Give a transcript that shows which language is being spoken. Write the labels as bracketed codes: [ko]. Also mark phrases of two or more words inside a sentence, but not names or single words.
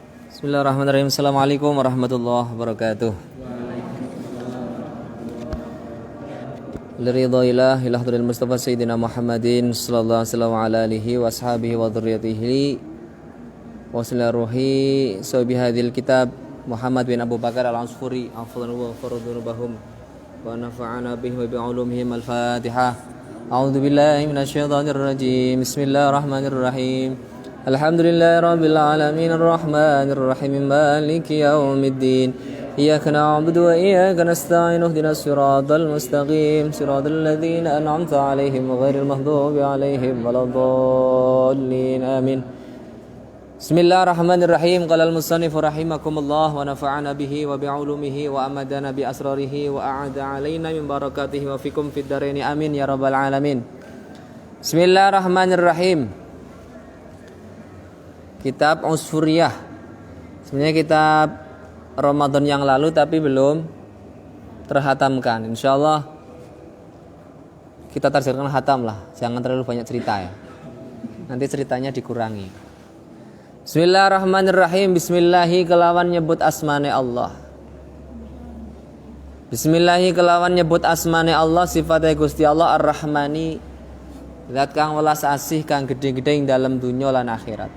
[ar] بسم الله الرحمن الرحيم. السلام عليكم ورحمة الله وبركاته. لرضى الله إلى حضرة المصطفى سيدنا محمد صلى الله عليه وأصحابه وذريته وروح صاحب هذا الكتاب محمد بن أبو بكر الأنصفوري أفضل وفردنوبهم ونفعنا به وبعلومهم. الفاتحة. أعوذ بالله من الشيطان الرجيم. بسم الله الرحمن الرحيم. الحمد لله رب العالمين الرحمن الرحيم مالك يوم الدين إياك نعبد وإياك نستعين اهدنا الصراط المستقيم صراط الذين أنعمت عليهم غير المغضوب عليهم ولا الضالين آمين. بسم الله الرحمن الرحيم. قال المصنف رحمكم الله ونفعنا به وبعلومه وأمدنا بأسراره وأعاد علينا من بركاته وفيكم في الدارين آمين يا رب العالمين. بسم الله الرحمن الرحيم. Kitab Usfuriyah. [id] Sebenarnya kitab Ramadan yang lalu tapi belum terhatamkan. Insyaallah kita targetkan hatam lah. Jangan terlalu banyak cerita ya. Nanti ceritanya dikurangi. [ar] بسم الله الرحمن الرحيم. بسم الله [jv] kelawan nyebut asmane Allah. Bismillahi kelawan nyebut asmane Allah, sifatnya Gusti Allah Ar-Rahmani. Zat kang welas asih kang gedhe-gedhe ing dalam dunya lan akhirat.